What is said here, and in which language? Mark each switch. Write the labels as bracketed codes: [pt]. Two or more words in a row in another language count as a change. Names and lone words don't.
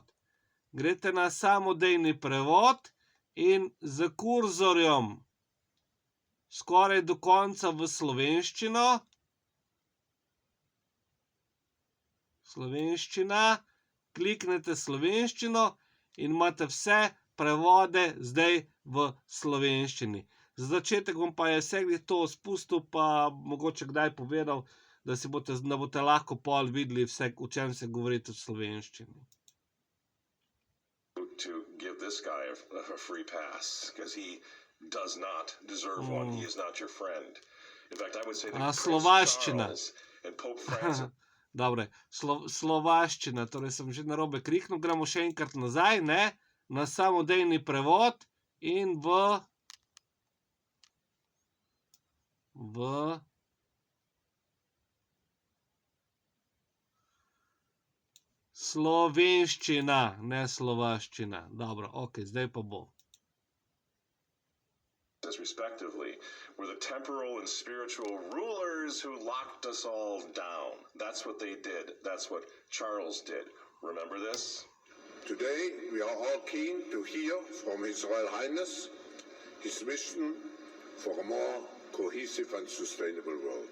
[sl] Greste na samodejni prevod in z kurzorjem skoraj do konca v slovenščino, kliknete slovenščino in imate vse prevode zdaj v slovenščini. Za začetek bom pa vse to spustil, pa mogoče kdaj povedal, da boste lahko pol videli vse, o čem se govori v slovenščini. [en] To give this guy a free pass, because he does not deserve one. He is not your friend. In fact, I would say that [sl] slovaščina. [en] Charles and Pope Francis. [sl] Dobre, slovaščina, torej sem že narobe kriknil, gremo še enkrat nazaj, na samodejni prevod in v slovenščina, ne slovaščina. Dobro, ok, zdaj pa bo. [en] Respectively, were the temporal and spiritual rulers who locked us all down. That's what they did. That's what Charles did. Remember this? Today, we are all keen to hear from His Royal Highness his vision for a more cohesive and sustainable world.